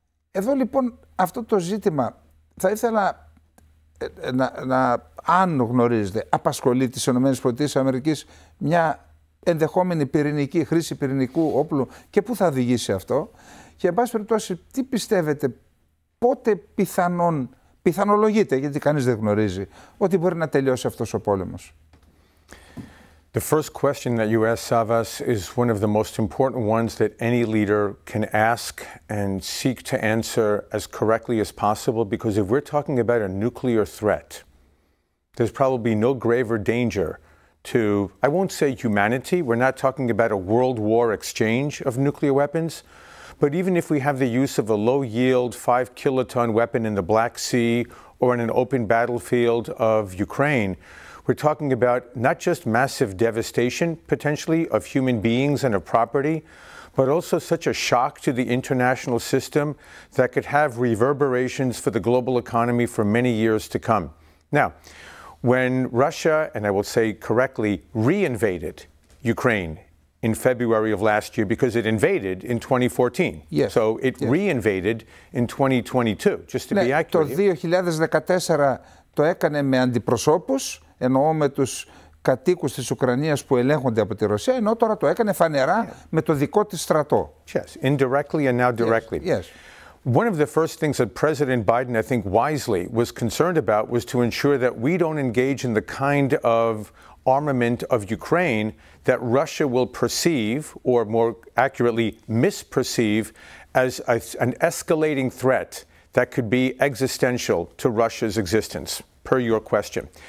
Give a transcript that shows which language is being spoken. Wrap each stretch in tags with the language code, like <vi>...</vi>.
<el>Εδώ λοιπόν αυτό το ζήτημα θα ήθελα αν γνωρίζετε, απασχολεί τις ΗΠΑ μια ενδεχόμενη πυρηνική χρήση πυρηνικού όπλου και πού θα οδηγήσει αυτό. Και εν πάση περιπτώσει, τι πιστεύετε, πότε πιθανολογείται, γιατί κανείς δεν γνωρίζει, ότι μπορεί να τελειώσει αυτός ο πόλεμος?</el> <en>The first question that you asked, Savvas, is one of the most important ones that any leader can ask and seek to answer as correctly as possible, because if we're talking about a nuclear threat, there's probably no graver danger to, I won't say humanity, we're not talking about a world war exchange of nuclear weapons, but even if we have the use of a low-yield 5-kiloton weapon in the Black Sea or in an open battlefield of Ukraine, we're talking about not just massive devastation, potentially, of human beings and of property, but also such a shock to the international system that could have reverberations for the global economy for many years to come. Now, when Russia, and I will say correctly, re-invaded Ukraine in February of last year, because it invaded in 2014. Yes. So it re-invaded in 2022, just to be accurate.</en> <el>Το 2014 το έκανε με αντιπροσώπους, εννοώ με τους κατοίκους της Ουκρανίας που ελέγχονται από τη Ρωσία, ενώ τώρα το έκανε φανερά με το δικό της στρατό.</el> <en>Yes, indirectly and now directly. Yes. One of the first things that President Biden, I think wisely, was concerned about was to ensure that we don't engage in the kind of armament of Ukraine that Russia will perceive, or more accurately misperceive, as an escalating threat that could be existential to Russia's existence, per your question.</en>